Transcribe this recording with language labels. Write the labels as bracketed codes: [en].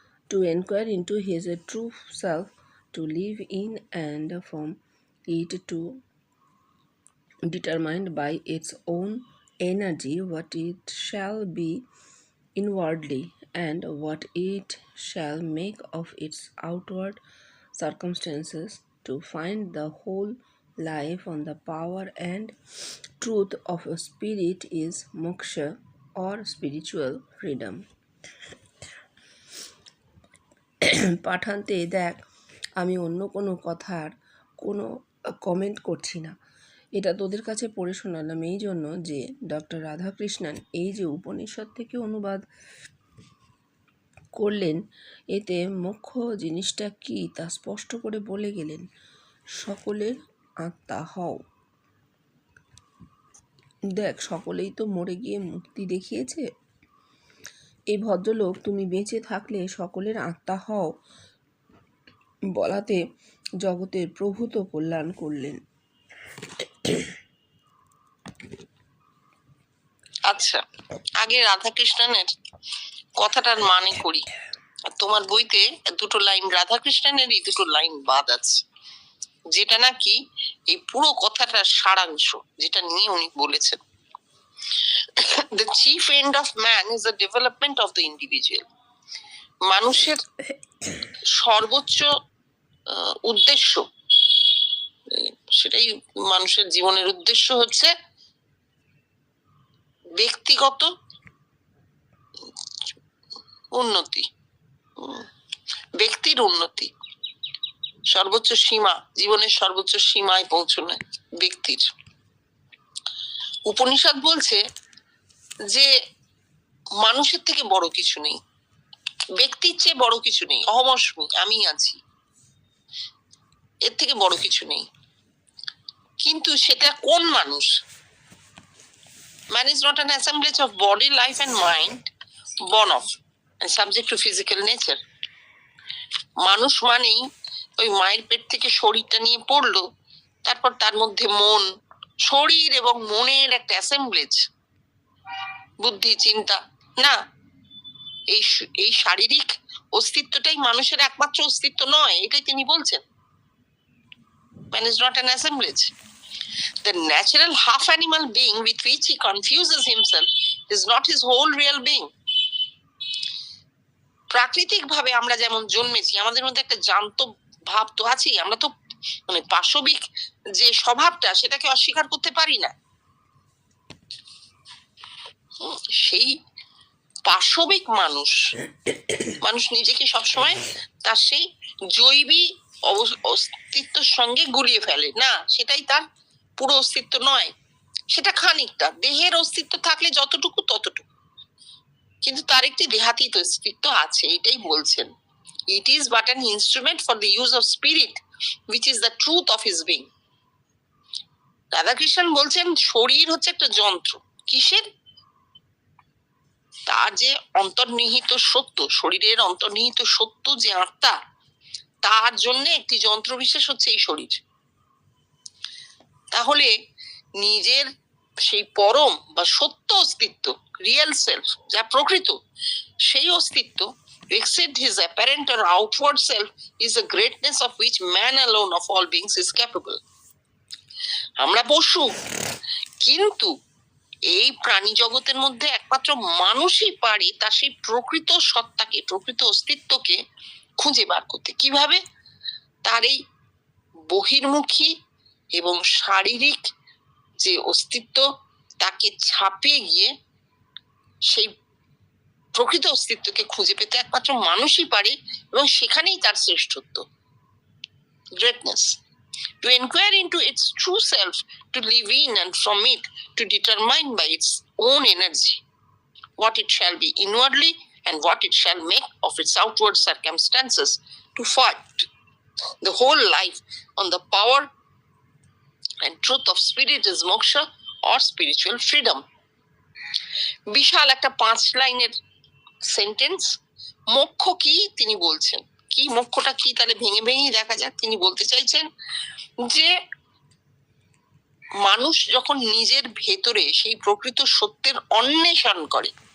[en] To inquire into his true self, to live in and from it, to determined by its own energy what it shall be inwardly and what it shall make of its outward circumstances, to find the whole life on the power and truth of a spirit is moksha or spiritual freedom. [bn] পাঠান্তে দেখ, আমি অন্য কোনো কথার কোনো comment করছি না। এটা তোদের কাছে পড়ে শোনালাম এই জন্য যে ডক্টর রাধাকৃষ্ণন এই যে উপনিষদ থেকে অনুবাদ করলেন, এতে মোক্ষ জিনিসটা কি তা স্পষ্ট করে বলে গেলেন। সকলের আত্মা হও। দেখ, সকলেই তো মরে গিয়ে মুক্তি দেখিয়েছে। এই ভদ্রলোক তুমি বেঁচে থাকলে সকলের আত্মা হও বলাতে জগতের প্রভূত কল্যাণ করলেন। আচ্ছা, আগে রাধাকৃষ্ণনের কথাটার মানে করি। তোমার বইতে দুটো লাইন রাধাকৃষ্ণনেরই দুটো লাইন বাদ আছে, যেটা নাকি এই পুরো কথাটার সারাংশ, যেটা নিয়ে উনি বলেছেন। [en] The chief end of man is the development of the individual. [bn] মানুষের সর্বোচ্চ উদ্দেশ্য, সেটাই মানুষের জীবনের উদ্দেশ্য হচ্ছে ব্যক্তিগত উন্নতি, ব্যক্তির উন্নতি, সর্বোচ্চ সীমা, জীবনের সর্বোচ্চ সীমায় পৌঁছানো ব্যক্তির। উপনিষদ বলছে যে মানুষের থেকে বড় কিছু নেই, ব্যক্তির চেয়ে বড় কিছু নেই। অহমস্মি, আমি আছি, এর থেকে বড় কিছু নেই। কিন্তু সেটা কোন মানুষ? [en] Man is not an assemblage of body, life and mind born of and subject to physical nature. [bn] মানুষ মানেই ওই মায়ের পেট থেকে শরীরটা নিয়ে পড়লো, তারপর তার মধ্যে মন, শরীর এবং মনের একটা অ্যাসেম্বলেজ, বুদ্ধি, চিন্তা না। এই শারীরিক অস্তিত্বটাই মানুষের একমাত্র অস্তিত্ব নয়, এটাই তিনি বলছেন। [en] Man is not an assemblage. The natural half animal being with which he confuses himself is not his whole real being. [bn] প্রাকৃতিক ভাবে আমরা যেমন জন্মেছি, আমাদের মধ্যে একটা জান্ত ভাব তো আছেই। আমরা তো মানে পাশবিক যে স্বভাবটা, সেটাকে অস্বীকার করতে পারি না। সেই পাশবিক মানুষ নিজেকে সবসময় তার সেই জৈবিক অস্তিত্বের সঙ্গে গুলিয়ে ফেলে না, সেটাই তার পুরো অস্তিত্ব নয়, সেটা খানিকটা। দেহের অস্তিত্ব থাকলে যতটুকু ততটুকু, কিন্তু তার একটি দেহাতীত অস্তিত্ব আছে, এটাই বলছেন। [en] It is but an instrument for the use of spirit, which is the truth of his being. [bn] Radhakrishnan বলছেন শরীর হচ্ছে একটা যন্ত্র। কিসের? তার যে অন্তর্নিহিত সত্য, শরীরের অন্তর্নিহিত সত্য যে আত্মা, তার জন্য একটি যন্ত্র বিশেষ হচ্ছে এই শরীর। তাহলে নিজের সেই পরম বা সত্য অস্তিত্ব, রিয়েল সেলফ, যা প্রকৃত, সেই অস্তিত্ব [en] except his apparent or outward self is a greatness of which man alone of all beings is capable. [bn] আমরা পশু, কিন্তু এই প্রাণী জগতের মধ্যে একমাত্র মানুষই পারে তার সেই প্রকৃত সত্তাকে, প্রকৃত অস্তিত্বকে খুঁজে বার করতে। কিভাবে? তার এই বহির্মুখী এবং শারীরিক যে অস্তিত্ব, তাকে ছাপিয়ে গিয়ে সেই প্রকৃত অস্তিত্বকে খুঁজে পেতে একমাত্র মানুষই পারে, এবং সেখানেই তার শ্রেষ্ঠত্ব, greatness. [en] To inquire into its true self, to live in and from it, to determine by its own energy what it shall be inwardly and what it shall make of its outward circumstances, to fight the whole life on the power and truth of spirit is moksha or spiritual freedom. [bn] বিশাল একটা 5 লাইনের sentence. মোক্ষ কি তিনি বলছেন, কি মোক্ষটা কি, তাহলে ভেঙে ভেঙে দেখা যাক। তিনি বলতে চাইছেন যে মানুষ যখন নিজের ভেতরে সেই প্রকৃত সত্যের অন্বেষণ করে,